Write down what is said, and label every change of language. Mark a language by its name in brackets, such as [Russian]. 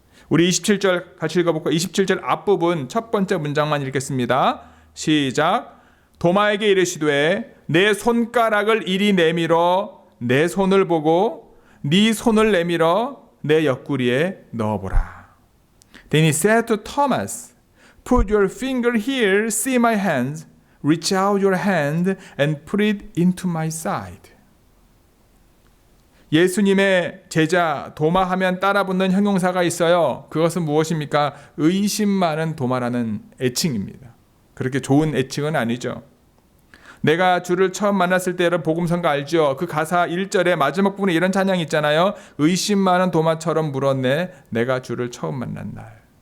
[Korean] 우리 27절 같이 읽어볼까요? 27절 앞부분 첫 번째 문장만 읽겠습니다. 시작. 도마에게 이르시되 내 손가락을 이리 내밀어 내 손을 보고 네 손을 내밀어 내 옆구리에 넣어보라. [English] Then he said to Thomas, put your finger here, see my hands, reach out your hand and put it into my side. [Korean] 예수님의 제자 도마 하면 따라붙는 형용사가 있어요. 그것은 무엇입니까? 의심 많은 도마라는 애칭입니다. 그렇게 좋은 애칭은 아니죠. 내가 주를 처음 만났을 때 여러분 복음성가 알죠? 그 가사 1절의 마지막 부분에 이런 찬양이 있잖아요. 의심 많은 도마처럼 물었네 내가 주를 처음 만난 날.